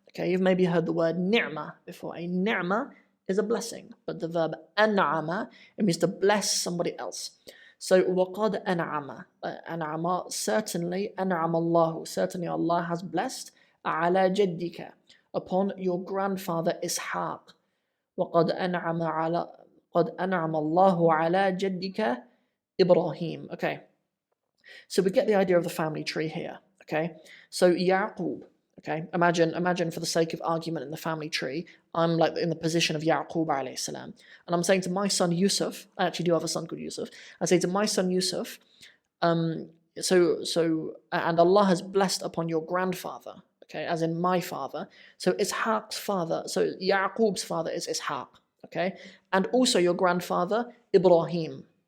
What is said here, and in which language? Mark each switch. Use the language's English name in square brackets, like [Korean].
[English] Okay, you've maybe heard the word ni'mah before. A ni'mah is a blessing, but the verb an'ama, it means to bless somebody else. [Arabic] So, وَقَدْ أَنْعَمَ. [English] An'ama, certainly, [Arabic] أَنْعَمَ اللَّهُ. [English] Certainly Allah has blessed [Arabic] عَلَى جَدِّكَ, [English] upon your grandfather Ishaq. [Arabic] وَقَدْ أَنْعَمَ اللَّهُ عَلَى جَدِّكَ Ibrahim. [English] Okay, so we get the idea of the family tree here. Okay, so Ya'qub. Okay, imagine for the sake of argument in the family tree, I'm like in the position of Ya'qub alayhi salam, and I'm saying to my son Yusuf, I actually do have a son called Yusuf, I say to my son Yusuf, and Allah has blessed upon your grandfather, okay, as in my father, so Ishaq's father, so Ya'qub's father is Ishaq, okay, and also your grandfather Ibrahim,